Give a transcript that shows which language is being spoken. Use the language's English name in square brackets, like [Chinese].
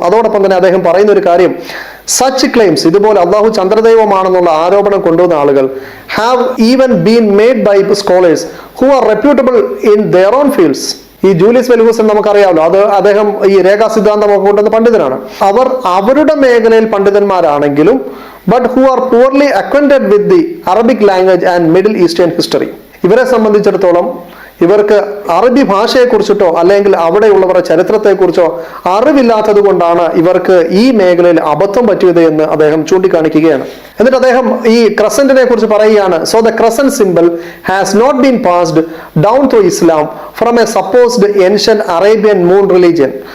[Malayalam] അതോടൊപ്പം തന്നെ അദ്ദേഹം പറയുന്ന ഒരു കാര്യം, [English] such claims, [Malayalam] ഇതുപോലെ അള്ളാഹു ചന്ദ്രദൈവമാണെന്നുള്ള ആരോപണം കൊണ്ടുവന്ന ആളുകൾ [English] Have even been made by scholars who are reputable in their own fields. [Malayalam] ഈ ജൂലിയസ് വെൽഗൂസൻ നമുക്കറിയാമല്ലോ, അത് അദ്ദേഹം ഈ രേഖാ സിദ്ധാന്തമൊക്കെ കൊണ്ടുവന്ന പണ്ഡിതനാണ്. അവർ അവരുടെ മേഖലയിൽ പണ്ഡിതന്മാരാണെങ്കിലും [English] but who are poorly acquainted with the Arabic language and Middle Eastern history. [Malayalam] ഇവരെ സംബന്ധിച്ചിടത്തോളം ഇവർക്ക് അറബി ഭാഷയെക്കുറിച്ചിട്ടോ അല്ലെങ്കിൽ അവിടെയുള്ളവരുടെ ചരിത്രത്തെക്കുറിച്ചോ അറിവില്ലാത്തത് കൊണ്ടാണ് ഇവർക്ക് ഈ മേഖലയിൽ അബദ്ധം പറ്റിയത് എന്ന് അദ്ദേഹം ചൂണ്ടിക്കാണിക്കുകയാണ്. എന്നിട്ട് അദ്ദേഹം ഈ ക്രസന്റിനെ കുറിച്ച് പറയുകയാണ്, [English] So the crescent symbol has not been passed down to Islam from a supposed ancient Arabian moon religion.